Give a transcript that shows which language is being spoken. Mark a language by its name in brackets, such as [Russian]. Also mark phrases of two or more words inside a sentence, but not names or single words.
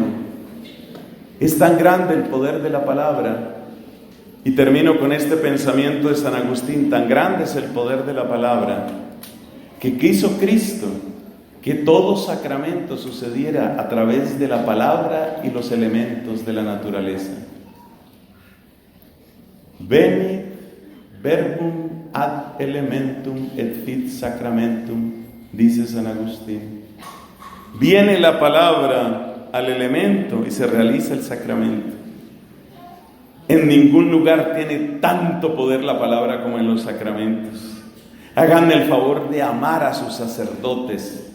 [Spanish] Es tan grande el poder de la palabra. Y termino con este pensamiento de San Agustín: tan grande es el poder de la palabra, que quiso Cristo que todo sacramento sucediera a través de la palabra y los elementos de la naturaleza. [Latin] Venit verbum ad elementum et fit sacramentum, [Spanish] dice San Agustín. Viene la palabra al elemento y se realiza el sacramento. En ningún lugar tiene tanto poder la palabra como en los sacramentos. Háganme el favor de amar a sus sacerdotes.